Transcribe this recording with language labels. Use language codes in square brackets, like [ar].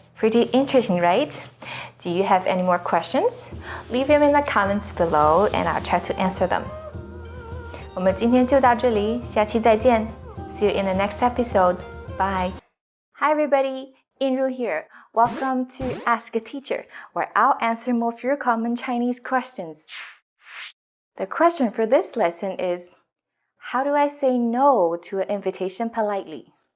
[en] Pretty interesting, right? Do you have any more questions? Leave them in the comments below, and I'll try to answer them. [zh] 我们今天就到这里，下期再见。 [en] See you in the next episode. Bye. Hi everybody, Inru here. Welcome to Ask a Teacher, where I'll answer most of your common Chinese questions. The question for this lesson is, how do I say no to an invitation politely?